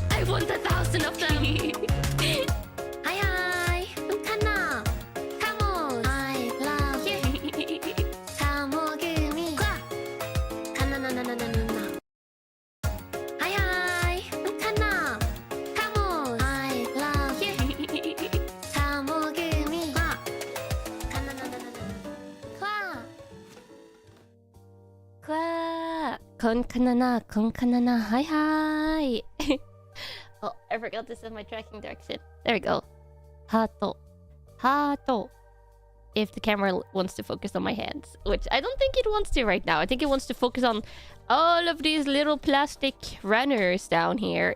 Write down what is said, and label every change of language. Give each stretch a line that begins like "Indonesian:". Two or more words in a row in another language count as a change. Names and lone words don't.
English: want 1,000 of them. Hi, hi. I'm Kanna. Kamos. I love you. Kamogumi. Kanna na na na na na. Hi, hi. I'm Kanna. Kamos. I love you. Kamogumi. Kanna na na na na. Kwa. Kon kanana. Hi, hi. Oh, I forgot to set my tracking direction. There we go. Hato. If the camera wants to focus on my hands, which I don't think it wants to right now. I think it wants to focus on all of these little plastic runners down here.